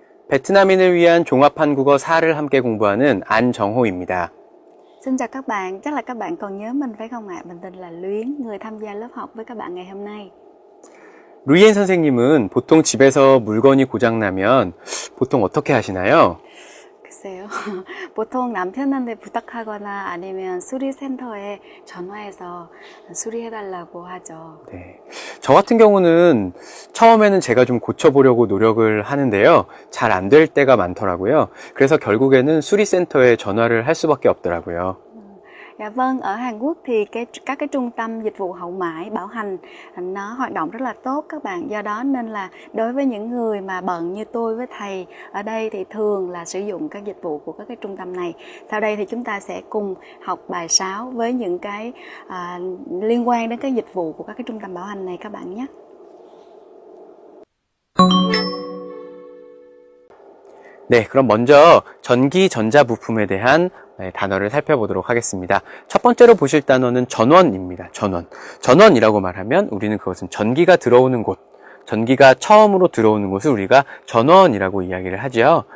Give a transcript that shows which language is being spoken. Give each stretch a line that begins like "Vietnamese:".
Korean: 베트남인을 위한 종합 한국어 4를 함께 공부하는 안정호입니다.
Vietnamese: Xin chào các bạn, chắc là các bạn còn nhớ mình phải không ạ? Mình tên là Luyến, người tham gia lớp học với các bạn ngày hôm nay.
Korean: 루이엔 선생님은 보통 집에서 물건이 고장나면 보통 어떻게 하시나요? 글쎄요. 보통 남편한테 부탁하거나 아니면 수리센터에 전화해서 수리해달라고 하죠. 네. 저 같은 경우는 처음에는 제가 좀 고쳐보려고 노력을 하는데요. 잘 안 될 때가 많더라고요. 그래서 결국에는 수리센터에 전화를 할 수밖에 없더라고요.
Vietnamese: Dạ vâng, ở Hàn Quốc thì các cái trung tâm dịch vụ hậu mãi bảo hành nó hoạt động rất là tốt các bạn. Do đó nên là đối với những người mà bận như tôi với thầy ở đây thì thường là sử dụng các dịch vụ của các cái trung tâm này. Sau đây thì chúng ta sẽ cùng học bài 6 với những cái liên quan đến cái dịch vụ của các cái trung tâm bảo hành này các bạn nhé.
Korean: 네, 그럼 먼저 전기 전자 부품에 대한 단어를 살펴보도록 하겠습니다. 첫 번째로 보실 단어는 전원입니다. 전원이라고 말하면 우리는 그것은 전기가 들어오는 곳, 전기가 처음으로 들어오는 곳을 우리가 전원이라고 이야기를 하죠.